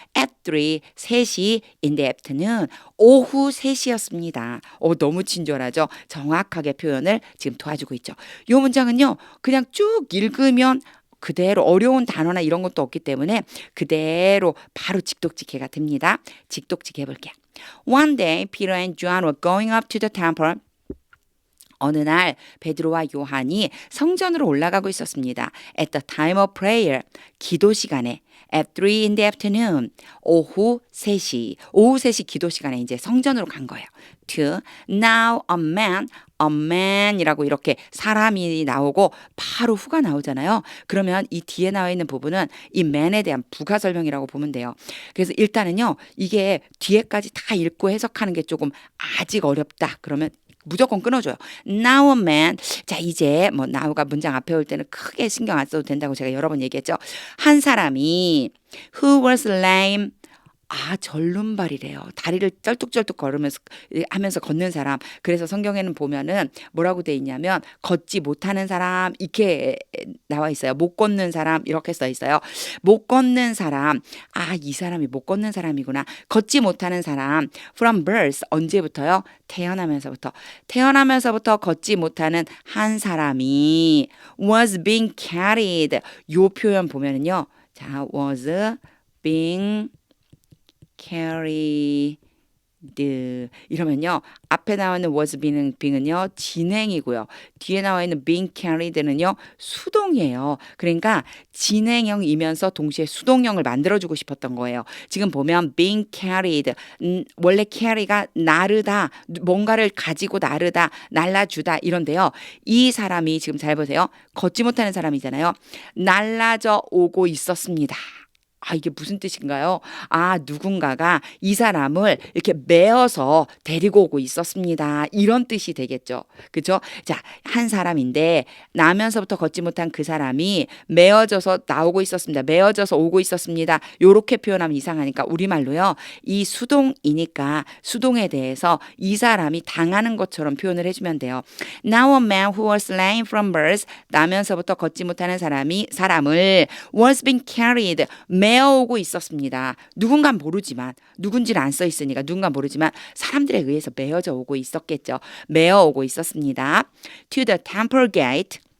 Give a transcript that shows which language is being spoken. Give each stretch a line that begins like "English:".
English: At 3시 in the afternoon.
Korean: 오후 3시였습니다. 너무 친절하죠. 정확하게 표현을 지금 도와주고 있죠. 이 문장은요. 그냥 쭉 읽으면 그대로 어려운 단어나 이런 것도 없기 때문에 그대로 바로 직독직해가 됩니다. 직독직해 볼게요.
English: One day Peter and John were going up to the temple.
Korean: 어느 날 베드로와 요한이 성전으로 올라가고 있었습니다.
English: At the time of prayer.
Korean: 기도 시간에.
English: At 3 in the afternoon.
Korean: 오후 3시 기도 시간에 이제 성전으로 간 거예요.
English: To now a man
Korean: 이라고 이렇게 사람이 나오고 바로 후가 나오잖아요. 그러면 이 뒤에 나와 있는 부분은 이 man에 대한 부가 설명이라고 보면 돼요. 그래서 일단은요. 이게 뒤에까지 다 읽고 해석하는 게 조금 아직 어렵다. 그러면 무조건 끊어줘요.
English: Now a man.
Korean: 자, 이제 뭐 now가 문장 앞에 올 때는 크게 신경 안 써도 된다고 제가 여러 번 얘기했죠. 한 사람이
English: who was lame.
Korean: 절름발이래요. 다리를 쩔뚝쩔뚝 걸으면서 하면서 걷는 사람. 그래서 성경에는 보면은 뭐라고 돼 있냐면 걷지 못하는 사람 이렇게 나와 있어요. 못 걷는 사람 이렇게 써 있어요. 못 걷는 사람. 이 사람이 못 걷는 사람이구나. 걷지 못하는 사람.
English: From birth.
Korean: 언제부터요? 태어나면서부터 걷지 못하는 한 사람이
English: was being carried.
Korean: 요 표현 보면은요. 자, was being carried 이러면요. 앞에 나와 있는 was being은요. 진행이고요. 뒤에 나와 있는 being carried는요. 수동이에요. 그러니까 진행형이면서 동시에 수동형을 만들어주고 싶었던 거예요. 지금 보면 being carried 원래 carry가 나르다 뭔가를 가지고 나르다 날라주다 이런데요. 이 사람이 지금 잘 보세요. 걷지 못하는 사람이잖아요. 날라져 오고 있었습니다. 이게 무슨 뜻인가요? 누군가가 이 사람을 이렇게 메어서 데리고 오고 있었습니다. 이런 뜻이 되겠죠. 그죠? 자, 한 사람인데 나면서부터 걷지 못한 그 사람이 메어져서 나오고 있었습니다. 메어져서 오고 있었습니다. 요렇게 표현하면 이상하니까 우리말로요. 이 수동이니까 수동에 대해서 이 사람이 당하는 것처럼 표현을 해주면 돼요.
English: Now a man who was lame from birth.
Korean: 나면서부터 걷지 못하는 사람을
English: was being carried.
Korean: 메어오고 있었습니다. 누군가는 모르지만 누군지는 안 써 있으니까 누군가는 모르지만 사람들에 의해서 메어져 오고 있었겠죠. 메어오고 있었습니다.
English: To the temple gate.